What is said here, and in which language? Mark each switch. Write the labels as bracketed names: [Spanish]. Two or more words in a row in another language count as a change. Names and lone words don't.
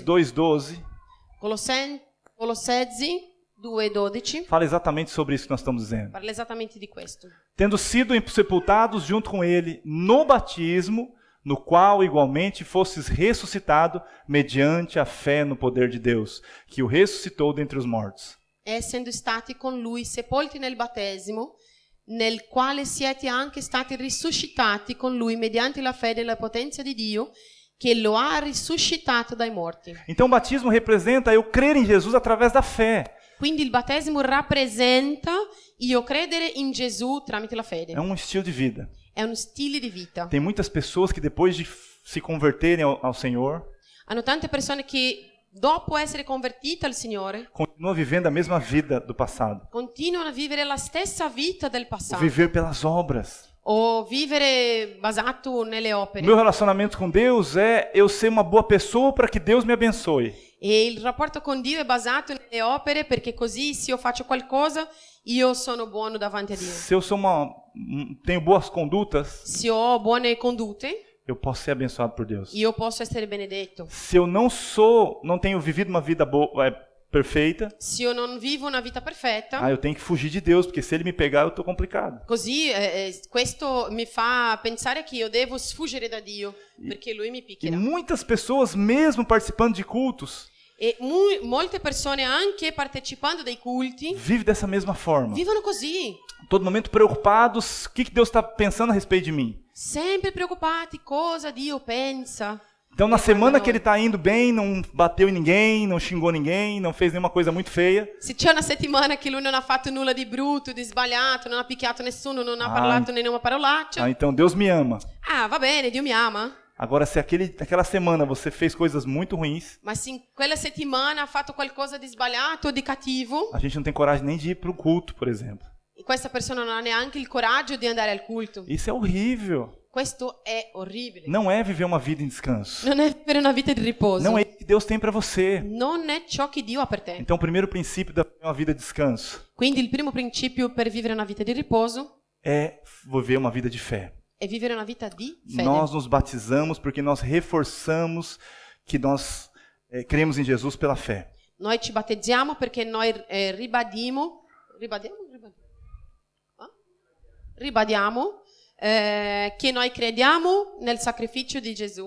[Italian] per la fede. 2:12 Colossensi 2:12 [Portuguese] fala exatamente sobre isso que nós estamos dizendo. [Italian] parla esattamente di questo. [Portuguese] Tendo sido sepultados junto com ele no batismo, no qual igualmente fostes ressuscitado mediante a fé no poder de Deus, que o ressuscitou dentre os mortos. [Italian] Essendo stati con lui sepolti nel battesimo, nel quale siete anche stati risuscitati con lui mediante la fede nella potenza di Dio, che lo ha risuscitato dai morti. [Portuguese] Então o batismo representa eu crer em Jesus através da fé. [Italian] Quindi il battesimo rappresenta io credere in Gesù tramite la fede. [Portuguese] É um estilo de vida. [Italian] È un stile di vita. [Portuguese] Tem muitas pessoas que depois de se converterem ao Senhor, [Italian] Hanno tante persone che dopo essere convertite al Signore [Portuguese] continuam vivendo a mesma vida do passado. [Italian] continuano a vivere la stessa vita del [Portuguese] O [Italian] passato [Portuguese] viver pelas obras. [Italian] o vivere basato nelle [Portuguese] O [Italian] opere. [Portuguese] meu relacionamento com Deus é eu ser uma boa pessoa para que Deus me abençoe. [Italian] E il rapporto con Dio è basato nelle opere perché così se io faccio qualcosa io sono buono davanti a Dio. [Portuguese] Se eu tenho boas condutas, [Italian] Se ho buone condotte [Portuguese] eu posso ser abençoado por Deus. [Italian] io posso essere benedetto. [Portuguese] Se eu não tenho vivido uma vida boa, perfeita, [Italian] se io non vivo una vita perfetta, [Portuguese] eu tenho que fugir de Deus, porque se ele me pegar, eu estou complicado. [Italian] così questo mi fa pensare che io devo sfuggire da Dio, perché Lui mi [Portuguese] E [Italian] picchierà. [Portuguese] muitas pessoas, mesmo participando de cultos, [Italian] E molte persone, anche partecipando dei culti, [Portuguese] vivem dessa mesma forma. [Italian] vivono così, [Portuguese] Todo momento preocupados, o que Deus está pensando a respeito de mim? [Italian] sempre preoccupati cosa Dio pensa. [Portuguese] Então, na semana que ele está indo bem, não bateu em ninguém, não xingou ninguém, não fez nenhuma coisa muito feia. [Italian] Se c'è una settimana che lui non ha fatto nulla di brutto, di sbagliato, non ha picchiato nessuno, non ha parlato nenhuma parolaccia, [Portuguese] Então Deus me ama. [Italian] va bene, Dio mi ama. [Portuguese] Agora, se aquela semana você fez coisas muito ruins, [Italian] Ma se in quella settimana ha fatto qualcosa di sbagliato o di cattivo, [Portuguese] a gente não tem coragem nem de ir para o culto, por exemplo. [Italian] e questa persona non ha neanche il coraggio di andare al culto. [Portuguese] Isso é horrível. [Italian] Questo è orribile. [Portuguese] Não é viver uma vida em descanso. [Italian] Non è per una vita di riposo. [Portuguese] Não é isso que Deus tem para você. [Italian] Non è ciò che Dio ha per te. [Portuguese] Então, o primeiro princípio da uma vida de descanso [Italian] Quindi il primo principio per vivere una vita di riposo [Portuguese] é viver uma vida de fé. [Italian] è vivere una vita di fede. [Portuguese] Nós nos batizamos porque nós reforçamos que nós cremos em Jesus pela fé. [Italian] Noi ci battezziamo perché noi ribadiamo che noi crediamo nel sacrificio di Gesù.